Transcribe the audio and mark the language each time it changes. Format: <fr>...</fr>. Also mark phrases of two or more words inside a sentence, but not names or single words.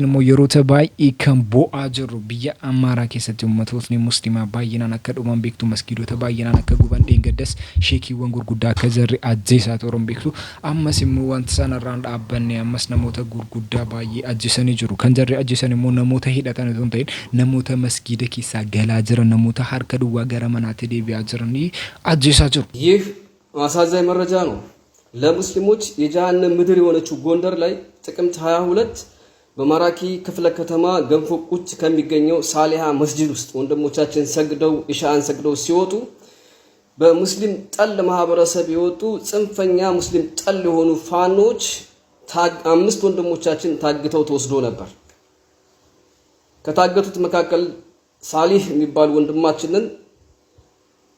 <om>immoo yeroo baay'ee kan bo'aa jiru biyya Amaaraa keessatti ummatootni muslimaa baay'inaan akka dhuman beektu masgiidota baay'inaan akka guban dheengaddas sheekiiwwan gurguddaa akka jarri ajjeesaa turan beektu ammas immoo wanti sanarraan dhaabbanne ammas namoota gurguddaa baay'ee ajjeesanii jiru kan jarri ajjeesan immoo namoota hidhatan osoo hin ta'in namoota masgiida keessaa galaa jiran namoota harka duwwaa gara manaatti deebi'aa jiranii ajjeesaa jiru</om> <am>ይህ አሳዛኝ መረጃ ነው። ለሙስሊሞች የጀሃነም ምድር የሆነችው ጎንደር ላይ ጥቅምት 22 በማራኪ ክፍለ ከተማ ገንፎ ቁጭ ከሚገኘው ሳሊሃ መስጂድ ውስጥ ወንድሞቻችን ሰግደው ኢሻአን ሰግደው ሲወጡ በሙስሊም ጠል ማህበረሰብ የወጡ ጽንፈኛ ሙስሊም ጠል የሆኑ ፋኖች 5 ወንድሞቻችን ታግተው ተወስዶ ነበር። ከታገቱት መካከል ሳሊህ የሚባል ወንድማችንን ረሽነው</am>